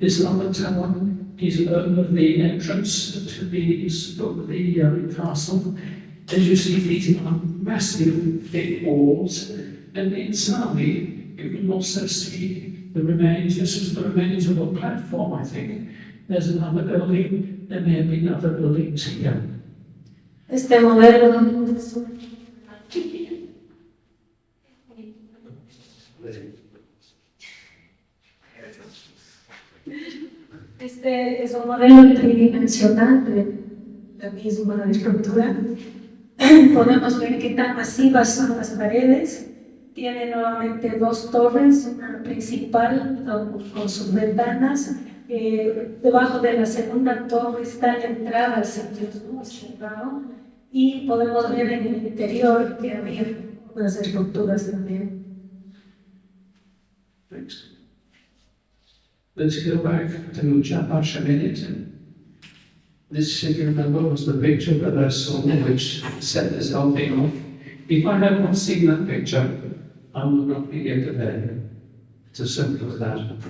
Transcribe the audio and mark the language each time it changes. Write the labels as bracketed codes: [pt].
[en] This other tower is over the entrance to the castle. As you see, these are massive thick walls, and inside you can also see the remains. This is the remains of a platform, I think. There's another building. There may have been other buildings here. [es] Este modelo Este es un modelo tridimensional de la misma estructura. Podemos ver qué tan masivas son las paredes. Tiene nuevamente dos torres, una principal con sus ventanas, Debajo de la segunda torre está la entrada al sitio, ¿no? Cerrado, y podemos ver en el interior que había unas estructuras también. [en] Thanks. Let's go back to Chapash a minute. This, if you remember, was the picture that I saw which set this whole thing off. If I had not seen that picture, I would not be here today. It's as simple as that.